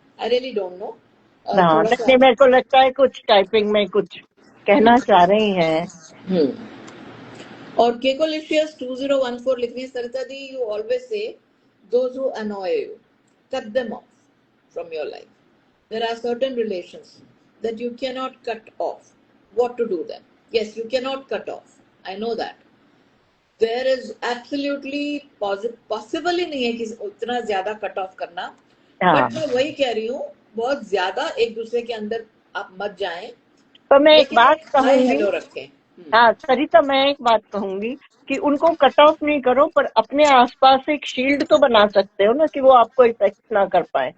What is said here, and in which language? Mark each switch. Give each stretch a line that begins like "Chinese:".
English: I really don't know.
Hindi: हाँ, थोड़ा सा. नहीं, मेरे को लगता है कुछ टाइपिंग में कुछ कहना चाह रही हैं. हम्म. और केकोलिशियस 2014 लिख रही है, सरिता दी,
English: You always say those who annoy you, cut them off from your life. There are certain relations that you cannot cut off. What to do then? Yes, you cannot cut off. I know that. There is absolutely possible
Hindi: ही नहीं है कि उतना ज्यादा cut off करना. हाँ, but मैं वही कह रही हूँ, बहुत ज्यादा एक दूसरे के अंदर आप मत जाएं, तो मैं एक लेकिन बात एक हाय कहूंगी. हेलो रखें. हाँ सरिता, मैं एक बात कहूंगी कि उनको कट ऑफ नहीं करो, पर अपने आसपास एक शील्ड तो बना सकते हो ना, कि वो आपको इफेक्ट ना कर पाए.